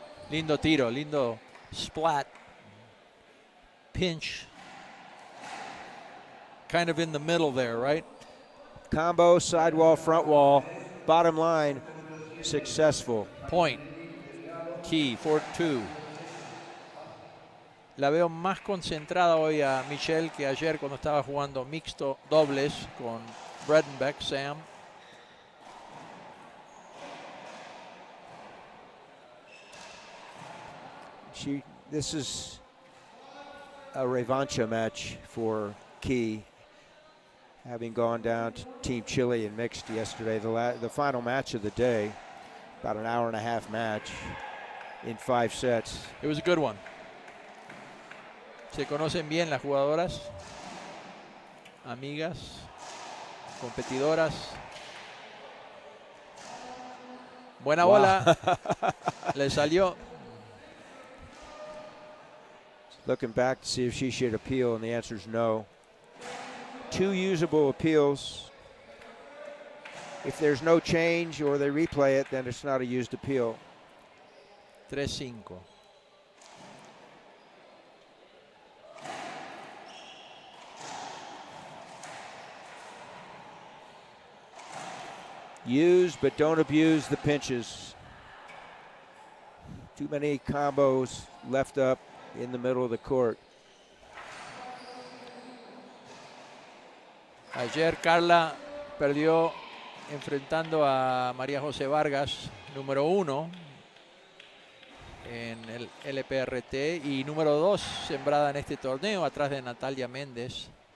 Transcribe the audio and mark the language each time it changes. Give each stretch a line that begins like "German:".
Spanish: Lindo tiro, lindo
English: splat, pinch, kind of in the middle there, right? Combo, sidewall, front wall, bottom line, successful. Point, Key, 4-2.
Spanish: La veo más concentrada hoy a Michelle que ayer cuando estaba jugando mixto dobles con Bredenbeck, Sam.
English: This is a revancha match for Key, having gone down to Team Chile in mixed yesterday, the final match of the day, about an hour-and-a-half match in 5 sets. It was a good one.
Spanish: Se conocen bien las jugadoras, amigas, competidoras. Buena bola, le salió.
English: Looking back to see if she should appeal, and the answer is no. 2 usable appeals. If there's no change or they replay it, then it's not a used appeal. 3-5. Use, but don't abuse the pinches. Too many combos left up in the middle of the court.
Spanish: Ayer Carla perdió enfrentando a María José Vargas, número 1 en el LPRT y número 2 sembrada en este torneo, atrás de Natalia Méndez.